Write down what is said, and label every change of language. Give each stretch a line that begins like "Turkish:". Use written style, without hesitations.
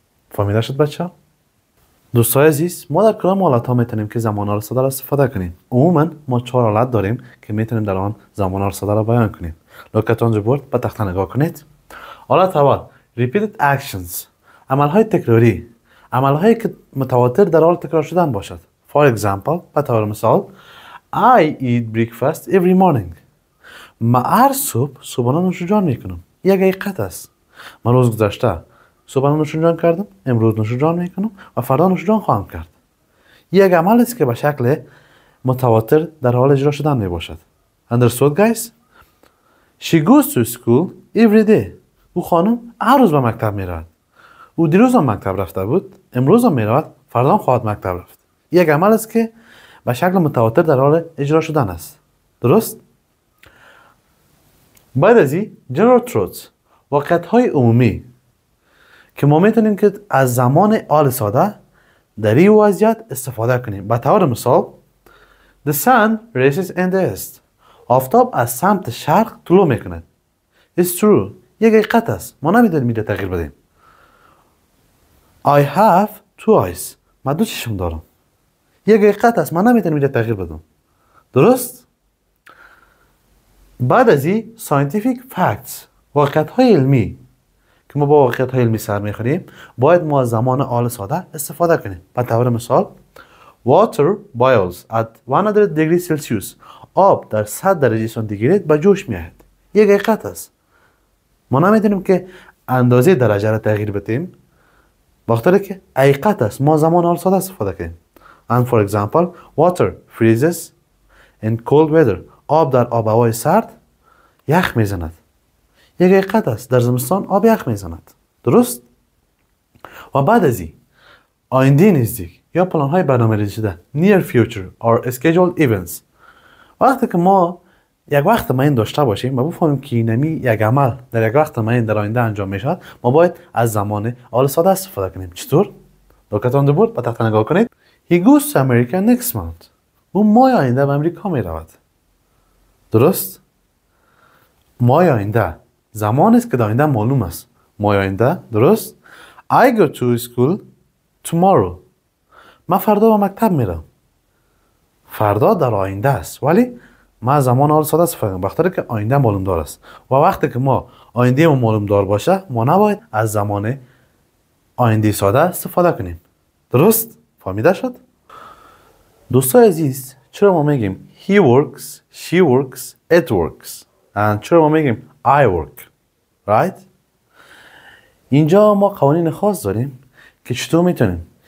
Persian: فهمیده شد بچه؟ دوستای عزیز، ما در کدام حالت ها میتونیم که زمان رساده را استفاده کنیم؟ عموما ما 4 حالت داریم که میتونیم در آن زمان رساده را بیان کنیم.
English: look at on board
Persian: به تخته نگاه کنید. حالت اول
English: repeated actions،
Persian: عملهای تکراری، عملهایی که متواتر در حال تکرار شدن باشد.
English: For example،
Persian: به طور مثال
English: I eat breakfast every morning.
Persian: من هر صبحانه نوشیجان میکنم. یک حقیقت است. من روز گذشته صبحانه نوشیجان کردم، امروز نوشیجان میکنم و فردا نوشیجان خواهم کرد. یک عمل است که به شکل متواتر در حال اجرا شدن می باشد.
English: Understood guys؟ She goes to school every day.
Persian: او خانم هر روز به مکتب میرود. او دیروز هم مکتب رفته بود، امروز هم میرود، فردا هم خواهد مکتب رفت. یک عمل است که به شکل متواتر در حال اجرا شدن است. درست؟ بعد از این
English: general truths،
Persian: واقعیت‌های عمومی که ما میتونیم که از زمان حال ساده در این وضعیت استفاده کنیم. به طور مثال
English: The sun rises in the east.
Persian: آفتاب از سمت شرق طلوع میکند.
English: It's true.
Persian: یک حقیقت است. ما نمیتونیم اینجا تغییر بدیم.
English: I have 2 eyes.
Persian: من 2 چشم دارم. یک حقیقت است. من نمیتونیم اینجا تغییر بدم. درست؟ بعد از این
English: scientific facts،
Persian: واقعیت‌های علمی که ما با واقعیت‌های علمی سر میخوریم، باید ما از زمان حال ساده استفاده کنیم. به طور مثال
English: Water boils at 100 degrees Celsius.
Persian: آب در 100 درجه سانتیگراد به جوش میاد. یک حقیقت است. ما نمیتونیم که اندازه درجه را تغییر بدیم. بخاطر که حقیقت است. ما زمان حال ساده استفاده کنیم.
English: And for example, water freezes in cold weather.
Persian: آب در آب هوای سرد یخ میزند. یک حقیقت است. در زمستان آب یخ میزند. درست؟ و بعد از این آینده نزدیک یا پلان های برنامه‌ریزی شده
English: near future or scheduled events،
Persian: وقتی که ما یک وقت معین داشته باشیم و بفهمیم که اینمی یک عمل در یک وقت معین در آینده انجام میشود، ما باید از زمان حال ساده استفاده کنیم. چطور؟
English: look at on board
Persian: به تخته نگاه کنید.
English: He goes to America next month.
Persian: او ماه آینده به امریکا می رود. درست؟ ماه آینده زمان است که در آینده معلوم است. ماه آینده، درست؟
English: I go to school tomorrow.
Persian: من فردا به مکتب میرم. فردا در آینده است، ولی ما زمان حال ساده استفاده کنیم بخاطر که آینده معلوم دار است. و وقتی که ما آینده معلوم دار باشه، ما نباید از زمان آینده ساده استفاده کنیم. درست؟ فهمیده شد؟ دوستای عزیز، چرا ما میگیم
English: he works, she works, it works and
Persian: چرا ما میگیم
English: I work؟
Persian: right؟ اینجا ما قوانین خاص داریم که چطور میتونیم